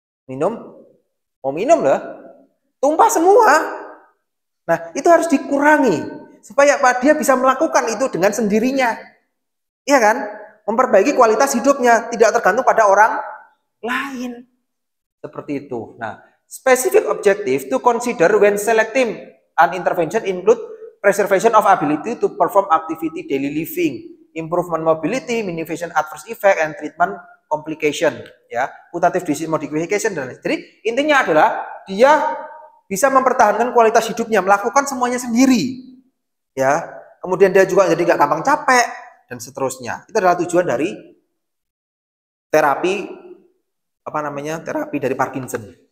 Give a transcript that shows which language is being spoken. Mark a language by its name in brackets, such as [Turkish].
[Indonesian] Minum, mau minum loh, tumpah semua. Nah, itu harus dikurangi supaya dia bisa melakukan itu dengan sendirinya. Iya kan? Memperbaiki kualitas hidupnya, tidak tergantung pada orang lain. Seperti itu. [English] Nah, specific objective to consider when selecting an intervention include preservation of ability to perform activity daily living, improvement mobility, minimization adverse effect, and treatment complication. [Indonesian] Ya, [English] putative disease modification [Indonesian] dan lain. Jadi intinya adalah dia bisa mempertahankan kualitas hidupnya, melakukan semuanya sendiri. Ya, kemudian dia juga jadi nggak gampang capek dan seterusnya. Itu adalah tujuan dari terapi terapi dari Parkinson.